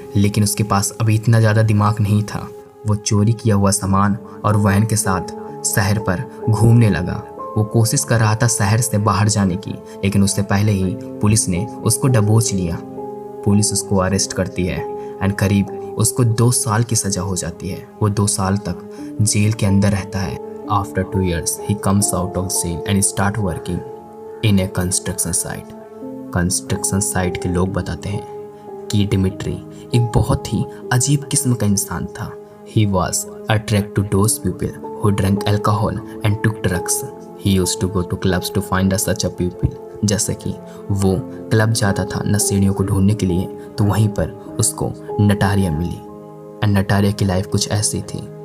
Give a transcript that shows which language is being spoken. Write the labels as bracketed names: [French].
[Hindi] लेकिन उसके पास अभी इतना ज़्यादा दिमाग नहीं था। वो चोरी किया हुआ सामान और वैन के साथ शहर पर घूमने लगा। वो कोशिश कर रहा था शहर से बाहर जाने की लेकिन उससे पहले ही पुलिस ने उसको दबोच लिया। पुलिस उसको अरेस्ट करती है एंड करीब उसको 2 साल की सज़ा हो जाती है। वो 2 साल तक जेल के अंदर रहता है। [English] After 2 years, he comes out of jail and start working in a construction site. [Hindi] Construction site के लोग बताते हैं कि डिमिट्री एक बहुत ही अजीब किस्म का इंसान था। [English] He was attracted to those people who drank alcohol and took drugs. He used to go to clubs to find such a people. [Hindi] जैसे कि वो क्लब जाता था नशेड़ियों को ढूंढने के लिए तो वहीं पर उसको नटालिया मिली एंड नटालिया की लाइफ कुछ ऐसी थी।